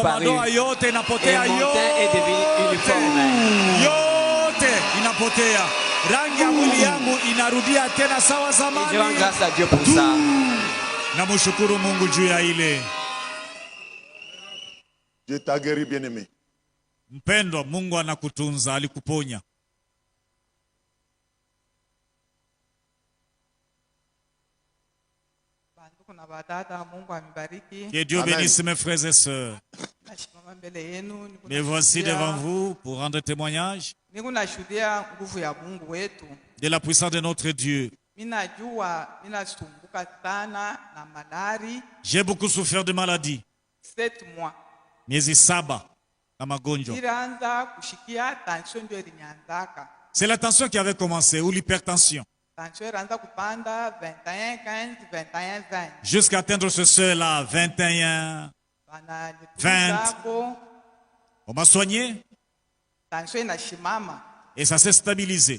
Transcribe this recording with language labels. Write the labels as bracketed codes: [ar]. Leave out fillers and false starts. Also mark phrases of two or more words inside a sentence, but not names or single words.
[fr] Et mon teint est devenu uniforme. Et je rends grâce à Dieu pour ça. Dieu t'a guéri, bien-aimé. [sw] Mpendwa, Mungu anakutunza, alikuponya. [fr] Que Dieu bénisse mes frères et sœurs. Mais voici devant vous pour rendre témoignage de la puissance de notre Dieu. J'ai beaucoup souffert de maladie. 7 mois. [sw] Miezi 7 na magonjwa. [fr] C'est la tension qui avait commencé ou l'hypertension. Jusqu'à atteindre ce seuil-là, 21, 20. On m'a soigné. Et ça s'est stabilisé.